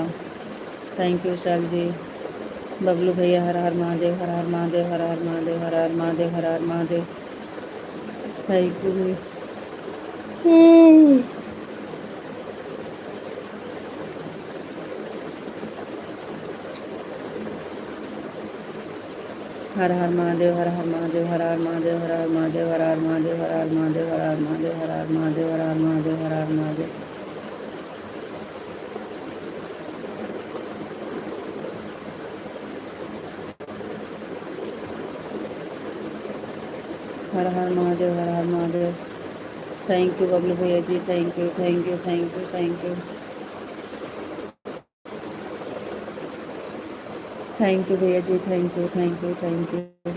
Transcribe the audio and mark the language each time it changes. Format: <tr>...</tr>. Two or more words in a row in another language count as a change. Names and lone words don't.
<en>thank you</en> <hi>विशाल जी। बबलू भैया हर हर महादेव, हर हर महादेव, हर हर महादेव, हर हर महादेव, हर हर महादेव।</hi> <en>thank you</en> <hi>भैया। हर हर महादेव, हर हर महादेव, हर हर महादेव, हर हर महादेव, हर हर महादेव, हर हर महादेव, हर हर महादेव, हर हर महादेव, हर हर महादेव, हर हर महादेव। हर हर महादेव, हर हर महादेव।</hi> <en>thank you</en> <hi>बबलू भैया जी,</hi> <en>thank you, thank you, thank you, thank you. thank you</en> <hi>भैया जी,</hi> <en>thank you, thank you, thank you.</en>